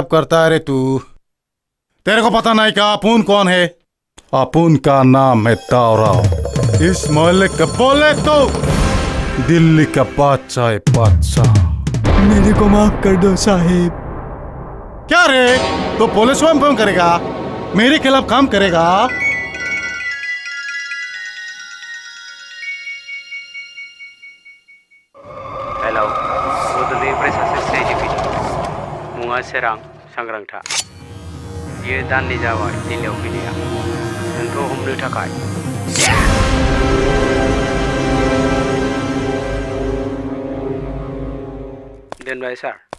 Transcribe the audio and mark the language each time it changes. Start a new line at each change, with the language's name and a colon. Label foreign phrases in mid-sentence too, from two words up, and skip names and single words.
Hindi: करता है रे तू तेरे को पता नहीं क्या अपुन कौन है अपुन का नाम है तावराव इस मोहल्ले का बोले तो दिल्ली का बादशाह है बादशाह मेरे को माफ कर दो साहिब क्या रे तो पुलिस में फोन करेगा मेरे खिलाफ काम करेगा
Bodo: हेलो बोदोलनिफ्राय सासे सिआइडि मुङा सोरां सांग्रांथा बियो दाननै जाबाय दिल्लीयाव फैनाया नोंखौ हमनो थाखाय दोनबाय सार